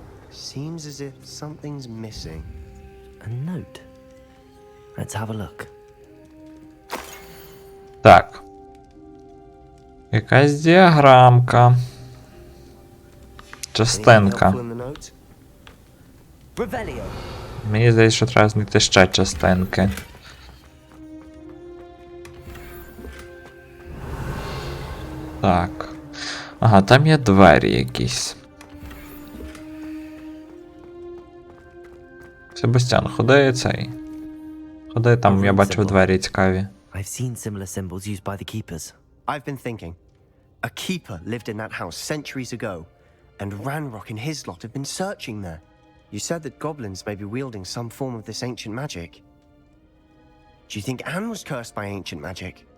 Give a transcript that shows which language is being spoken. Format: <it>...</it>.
<en>Seems as if something's missing. A note. Let's have a look.</en> <uk>Так. Якась діаграмка. Частинка.</uk> <en>Anything helpful in the note? Revelio!</en> <uk>Мені здається, що треба знайти ще частинки. Так. Ага, там є двері якісь. Себастьян, ходи цей. Ходи, там я бачив двері цікаві.</uk> <en>I've seen similar symbols used by the keepers. I've been thinking. A keeper lived in that house centuries ago, and Ranrock and his lot have been searching there. You said that goblins may be wielding some form of this ancient magic. Do you think Anne was cursed by ancient magic?</en>